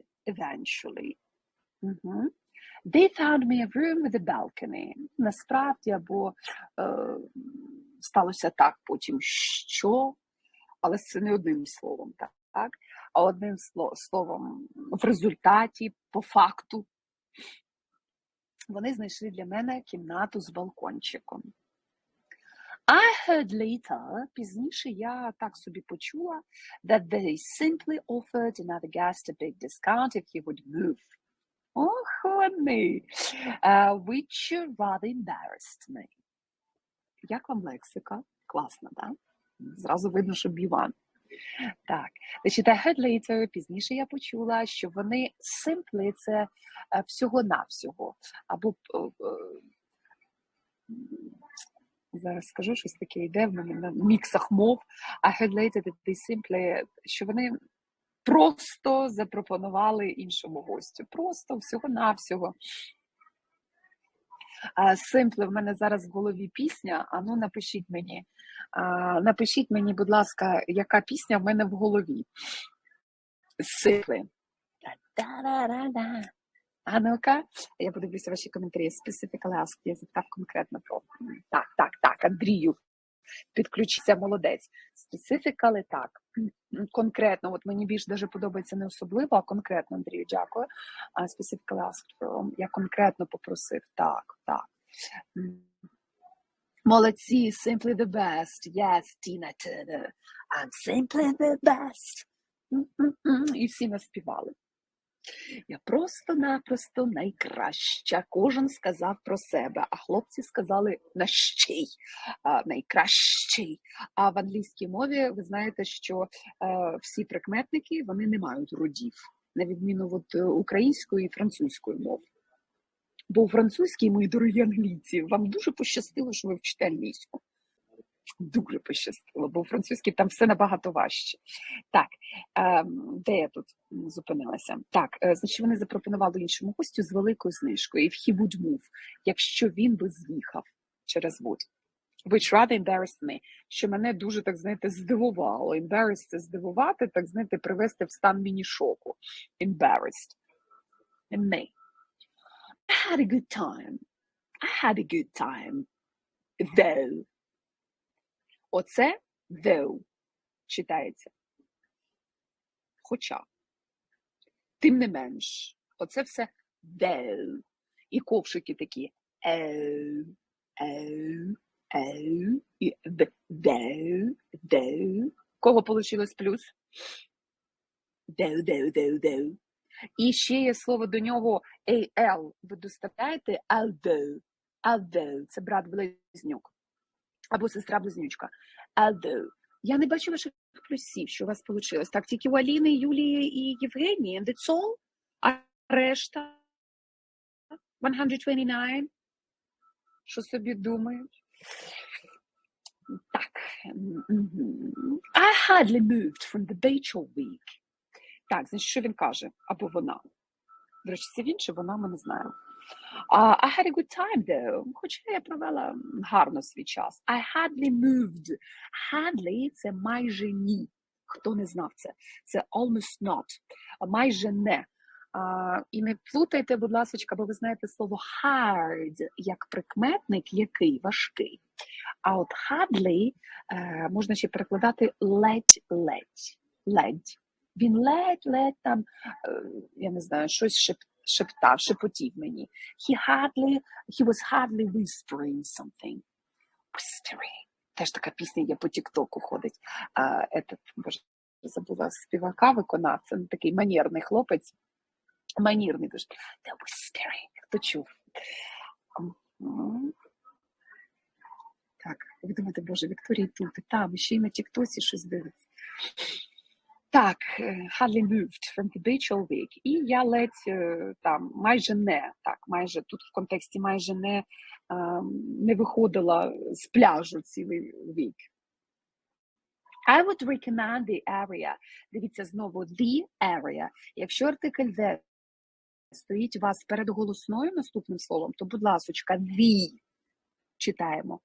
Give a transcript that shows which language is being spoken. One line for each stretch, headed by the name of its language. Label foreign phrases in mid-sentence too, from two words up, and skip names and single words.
English: Eventually. They found me a room with a balcony.
Ukrainian: Насправді, або сталося так потім, що, але це не одним словом, так? А одним словом, в результаті, по факту, вони знайшли для мене кімнату з балкончиком.
English: I heard later,
Ukrainian: пізніше я так собі почула,
English: that they simply offered another guest a big discount if he would move.
Ukrainian: Ох, вони!
English: Which rather embarrassed me.
Ukrainian: Як вам лексика? Класно, так? Зразу видно, що B1. Так, значить,
English: I heard later,
Ukrainian: пізніше я почула, що вони simply – це всього-навсього, або зараз скажу, щось таке йде в мене на міксах мов.
English: I heard later that they simply,
Ukrainian: що вони просто запропонували іншому гостю. Просто всього-навсього. Simply в мене зараз в голові пісня, а ну напишіть мені, будь ласка, яка пісня в мене в голові.
English: Simply.
Ukrainian: А ну-ка, я подивлюся ваші коментарі.
English: Specifically ask,
Ukrainian: я запитав конкретно про. Так, Андрію, підключиться, молодець. Specifically, так, конкретно, от мені більш даже подобається не особливо, а конкретно, Андрію, дякую.
English: Specifically asked for,
Ukrainian: я конкретно попросив, так. Молодці,
English: simply the best, yes, Tina Turner, I'm simply the best.
Ukrainian: І всі наспівали. Я просто-напросто найкраща. Кожен сказав про себе, а хлопці сказали «нащий», «найкращий». А в англійській мові ви знаєте, що всі прикметники, вони не мають родів, на відміну від української і французької мов. Бо у французькій, мої дорогі англійці, вам дуже пощастило, що ви вчите англійську. Дуже пощастило, бо у французькій там все набагато важче. Так, де я тут зупинилася? Так, значить, вони запропонували іншому гостю з великою знижкою,
English: if he would move,
Ukrainian: якщо він би з'їхав через would.
English: Which rather embarrassed me,
Ukrainian: що мене дуже, так знаєте, здивувало. Embarrassed – це здивувати, так знаєте, привести в стан міні-шоку.
English: Embarrassed. And me. I had a good time. Though.
Ukrainian: Оце though читається. Хоча. Тим не менш. Оце все though. І ковшики такі і though. Кого получилось плюс? Though. І ще є слово до нього al. Ви доставляєте although. Це брат-близнюк. Або сестра-близнючка. Although. Я не бачу ваших плюсів, що у вас вийшло. Так, тільки у Аліни, Юлії і Євгенії.
English: And that's all.
Ukrainian: А решта? 129. Що собі думають? Так.
English: I hardly moved from the beach all week.
Ukrainian: Так, значить, що він каже? Або вона. До речі, це він чи вона, ми не знаємо.
English: I had a good time, though.
Ukrainian: Хоча я провела гарно свій час.
English: I hardly moved. Hardly –
Ukrainian: це майже ні. Хто не знав це? Це
English: almost not.
Ukrainian: Майже не. І не плутайте, будь ласка, бо ви знаєте слово hard як прикметник, який важкий. А от hardly можна ще перекладати ледь. Він ледь там, я не знаю, щось шепотів мені.
English: He was hardly whispering something. Whispering.
Ukrainian: Теж така пісня є по тік-току ходить. Боже, забула співака, виконавця, такий манірний хлопець. Манірний дуже.
English: The whispering.
Ukrainian: Хто чув? Так, Ви думаєте, боже, Вікторія тут, і там, ще й на тіктосі щось дивиться. Так,
English: hardly moved from the beach all week.
Ukrainian: І я ледь там майже не, так, майже тут в контексті майже не виходила з пляжу цілий вік.
English: I would recommend the area.
Ukrainian: Дивіться знову,
English: the area.
Ukrainian: Якщо артикль the стоїть у вас перед голосною наступним словом, то, будь ласочка, the читаємо.